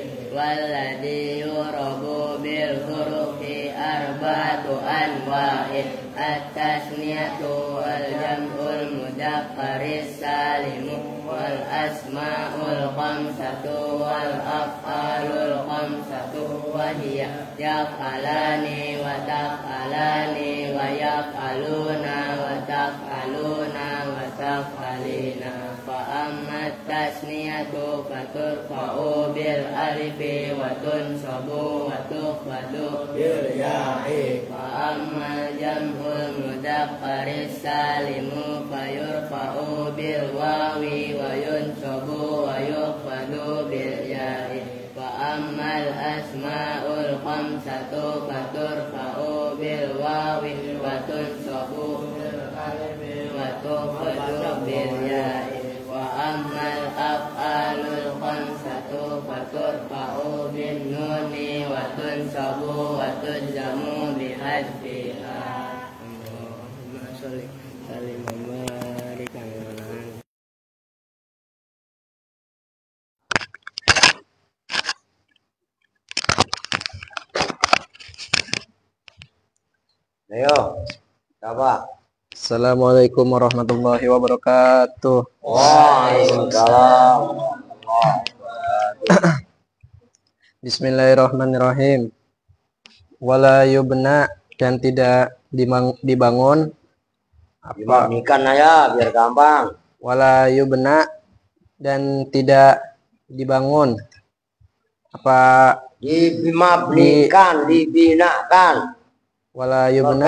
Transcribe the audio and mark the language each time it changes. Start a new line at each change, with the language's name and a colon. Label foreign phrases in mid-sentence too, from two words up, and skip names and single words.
Arabic: والذي يعرب بالحروف أربعة أنواع التثنية وجمع المذكر السالم والأسماء الخمسة والأفعال الخمسة وهي يفعلان وتفعلان ويفعلون وتفعلون وتفعلين. فأما التثنية فترفع بالألف وتنصب وتخفض بالياء. فأما جمع المذكر السالم فيرفع بالواو وينصب ويخفض بالياء. وأما الأسماء الخمسة فترفع بالواو وتنصب بالألف وتخفض بالياء. وأما الأفعال الخمسة فترفع بالنون وتنصب وتجزم بحذفها. اللهم صل سلم وبارك على.
Indonesian: Ayo, apa?
Arabic: السلام عليكم ورحمة الله وبركاته. وعليكم السلام. بسم الله الرحمن الرحيم. ولا يبنى,
Indonesian: dan tidak dibangun apa? Dimamikan aja biar gampang.
Arabic: ولا يبنى,
Indonesian: dan tidak dibangun apa? Dimabnikan, dibinakan.
Arabic: ولا يبنى,